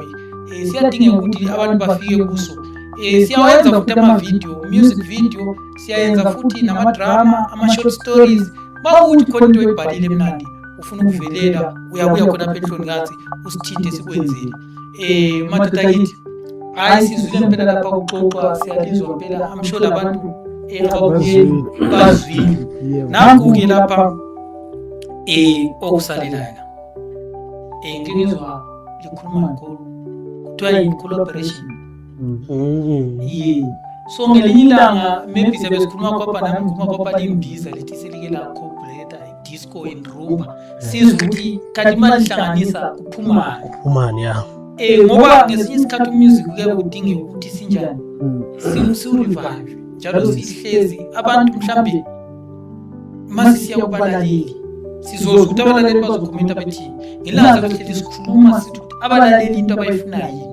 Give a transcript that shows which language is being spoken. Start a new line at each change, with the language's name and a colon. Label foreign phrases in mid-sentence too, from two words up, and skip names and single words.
North Ndebele: Siyadinga ukuthi abantu bafike kuso. Siyawenza futhi ama-video,
English: music video,
North Ndebele: siyayenza futhi nama-drama, ama-
English: short stories.
North Ndebele: Bawuthi khona into ebhalile emnandi ufuna ukuvelela, uyabuya khona apha eNhlonikazi usithinte sikwenzele. Madoda kithi hayi sizwile impela lapha kuxoxwa, siyalizwa impela.
English: I'm sure
North Ndebele: labantu ababukeli bazwile. Nangu-ke lapha okusalelayo ngingizwa likhuluma kuthiwa yi-collaboration. So ngelinye ilanga maybe siyabe sikhuluma kwapha nami ngikhuluma kwapha limbiza lithi selike la
English: collaborate disco and rumba,
North Ndebele: sizwe ukuthi kanti imali ihlanganisa kuphumani ya ngoba ngesinye isikhathi umusic kuke kudinge ukuthi sinjani si-revive njalo sihlezi abantu mhlambe mase siya kubalaleli sizozwa ukuthi abalaleli bazokhomenta bethi ngelanga lokuhleli sikhuluma sithi abalaleli into abayifunayo yini.